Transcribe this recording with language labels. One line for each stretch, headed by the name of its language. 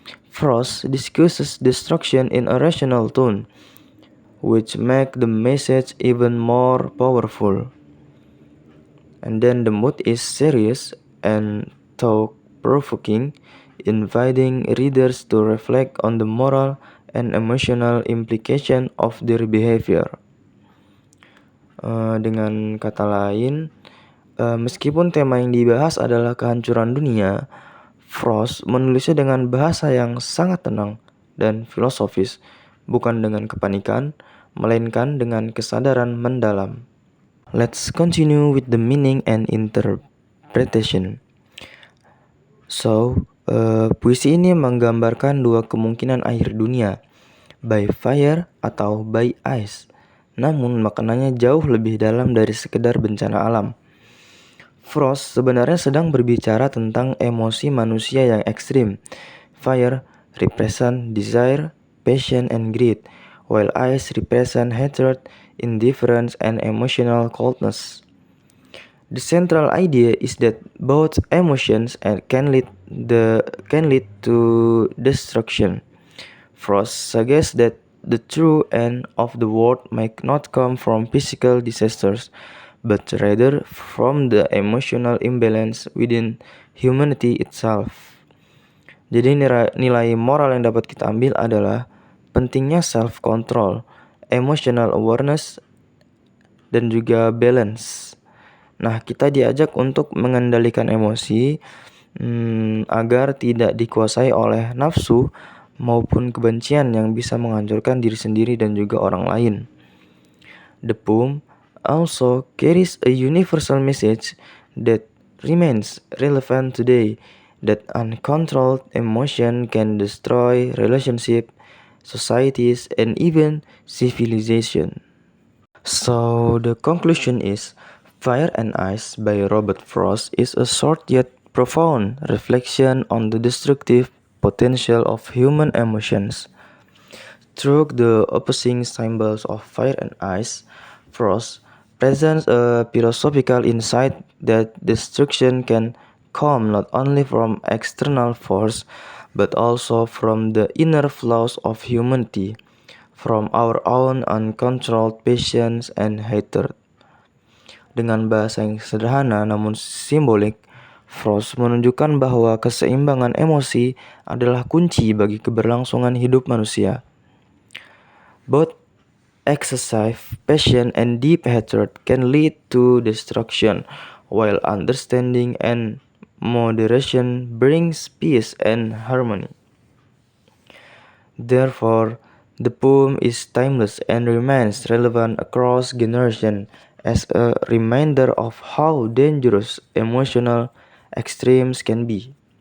English: Frost discusses destruction in a rational tone, which make the message even more powerful. And then the mood is serious and thought-provoking, inviting readers to reflect on the moral and emotional implication of their behavior.
Indonesian: Dengan kata lain, meskipun tema yang dibahas adalah kehancuran dunia, Frost menulisnya dengan bahasa yang sangat tenang dan filosofis, bukan dengan kepanikan, melainkan dengan kesadaran mendalam.
English: Let's continue with the meaning and interpretation.
Indonesian: So, puisi ini menggambarkan dua kemungkinan akhir dunia, by fire atau by ice. Namun maknanya jauh lebih dalam dari sekedar bencana alam. Frost sebenarnya sedang berbicara tentang emosi manusia yang ekstrim.
English: Fire represent desire, passion, and greed, while ice represent hatred, indifference, and emotional coldness. The central idea is that both emotions can lead to destruction. Frost suggests that the true end of the world might not come from physical disasters, but rather from the emotional imbalance within humanity itself.
Indonesian: Jadi nilai moral yang dapat kita ambil adalah pentingnya self-control, emotional awareness, dan juga balance. Nah, kita diajak untuk mengendalikan emosi agar tidak dikuasai oleh nafsu, maupun kebencian yang bisa menghancurkan diri sendiri dan juga orang lain.
English: The poem also carries a universal message that remains relevant today, that uncontrolled emotion can destroy relationships, societies, and even civilization. So the conclusion is Fire and Ice by Robert Frost is a short yet profound reflection on the destructive potential of human emotions. Through the opposing symbols of fire and ice, Frost presents a philosophical insight that destruction can come not only from external force but also from the inner flaws of humanity, from our own uncontrolled passions and hatred.
Indonesian: Dengan bahasa yang sederhana namun simbolik, Frost menunjukkan bahwa keseimbangan emosi adalah kunci bagi keberlangsungan hidup manusia.
English: Both excessive passion and deep hatred can lead to destruction, while understanding and moderation brings peace and harmony. Therefore, the poem is timeless and remains relevant across generations as a reminder of how dangerous emotional extremes can be.